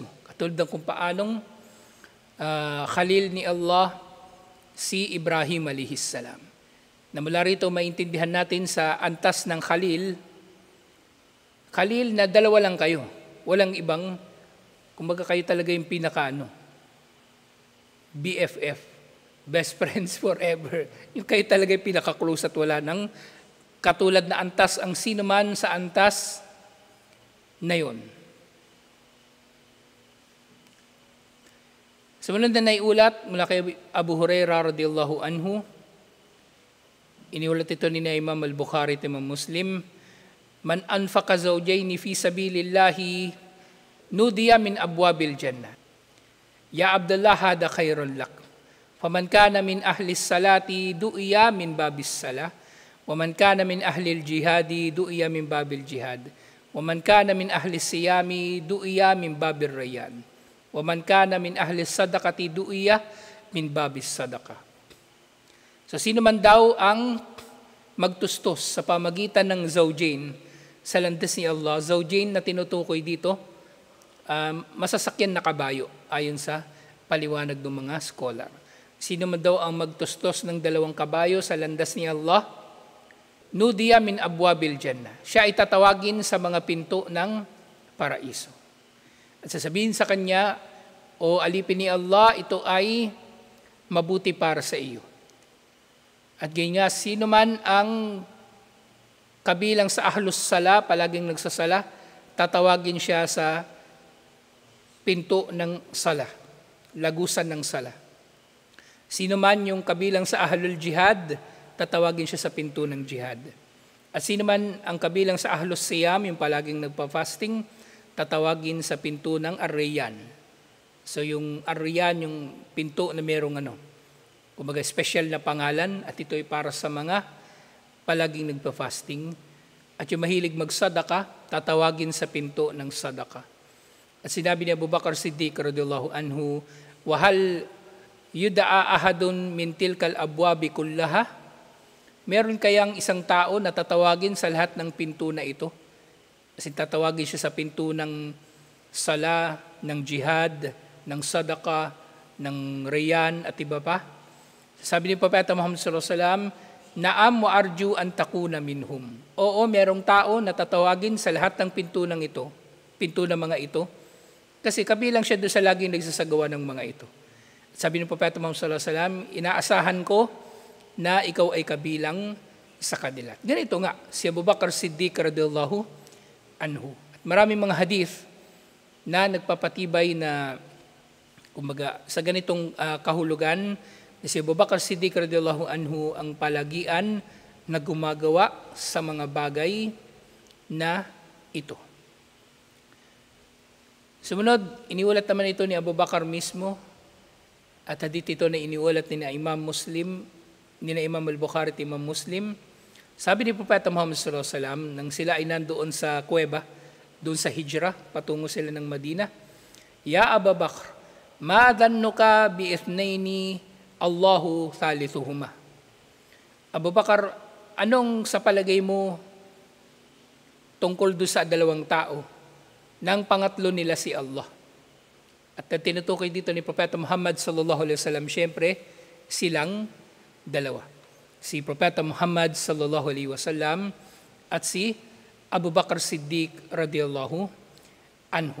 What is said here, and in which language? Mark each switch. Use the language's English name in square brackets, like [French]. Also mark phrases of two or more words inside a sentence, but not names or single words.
[Filipino] Katulad ng kung paanong khalil ni Allah si Ibrahim [Arabic] عليه السلام. [Filipino] Na mula rito maintindihan natin sa antas ng khalil na dalawa lang kayo. Walang ibang, kumbaga kayo talaga yung BFF, [English] best friends forever. [Filipino] Yung kayo talaga yung pinaka-close at wala nang katulad na antas ang sino man sa antas na yun. Sumunod na naiulat mula kay Abu Hurairah [Arabic] رضي الله عنه, [Filipino] iniulat ito ni Imam al-Bukhari at Imam Muslim, [Arabic] من أنفق زوجين في سبيل الله نودي من أبواب الجنة. يا عبد الله هذا خير لك فمن كان من أهل الصلاة دعي من باب الصلاة ومن كان من أهل الجهاد دعي من باب الجهاد ومن كان من أهل الصيام دعي من باب الريان ومن كان من أهل الصدقة دعي من باب الصدقة. [Filipino] So sino man daw ang magtustos sa pamagitan ng zawjain sa landas ni Allah, zawjain na tinutukoy dito, masasakyan na kabayo ayon sa paliwanag ng mga scholar. Sino man daw ang magtustos ng dalawang kabayo sa landas ni Allah, [Arabic] نودي من أبواب الجنة. [Filipino] Siya ay tatawagin sa mga pinto ng paraiso. At sasabihin sa kanya, o alipin ni Allah, ito ay mabuti para sa iyo. At ganyan nga, sino man ang kabilang sa [Arabic] أهل الصلاة, [Filipino] palaging nagsasala, tatawagin siya sa pinto ng sala, lagusan ng sala. Sino man yung kabilang sa [Arabic] أهل الجهاد, [Filipino] tatawagin siya sa pinto ng jihad. At sino man ang kabilang sa [Arabic] أهل الصيام, [Filipino] yung palaging nagpa-fasting, tatawagin sa pinto ng ar-rayyan. So yung ar-rayyan, yung pinto na merong kumbaga special na pangalan, at ito ay para sa mga palaging nagpa-fasting. At yung mahilig magsadaka, tatawagin sa pinto ng sadaka. At sinabi ni Abu Bakar Siddiq [Arabic] رضي الله عنه وهل يدعى أحد من تلك الأبواب كلها? [Filipino] Meron kayang isang tao na tatawagin sa lahat ng pinto na ito? Kasi tatawagin siya sa pinto ng sala, ng jihad, ng sadaka, ng rayyan at iba pa. Sabi ni Propeta Muhammad [Arabic] صلى الله عليه وسلم نعم وأرجو أن تكون منهم. [Filipino] Oo, merong tao na tatawagin sa lahat ng pinto ng ito, pinto ng mga ito, kasi kabilang siya doon sa laging nagsasagawa ng mga ito. Sabi ni Propeta Muhammad [Arabic] صلى الله عليه وسلم, [Filipino] inaasahan ko na ikaw ay kabilang sa kanila. Ganito nga, si Abu Bakar Siddiq [Arabic] رضي الله عنه. [Filipino] At maraming mga hadith na nagpapatibay na, kumbaga, sa ganitong kahulugan, si Abu Bakar Siddiq [Arabic] رضي الله عنه [Filipino] ang palagian na gumagawa sa mga bagay na ito. Sumunod, iniulat naman ito ni Abu Bakar mismo, at hadith ito na iniulat ni Imam Muslim, ni Imam al-Bukhari at Imam Muslim. Sabi ni Propeta Muhammad [Arabic] صلى الله عليه وسلم, [Filipino] nang sila ay nandoon sa kuweba, doon sa hijrah, patungo sila ng Madina, [Arabic] يا أبا بكر ما ظنك باثنين الله ثالثهما. [Filipino] Abu Bakar, anong sa palagay mo tungkol doon sa dalawang tao nang pangatlo nila si Allah? At tinutukoy dito ni Propeta Muhammad [Arabic] صلى الله عليه وسلم, [Filipino] syempre, silang dalawa. Si Propeta Muhammad [Arabic] صلى الله عليه وسلم [Filipino] at si Abu Bakar Siddiq [Arabic] رضي الله عنه.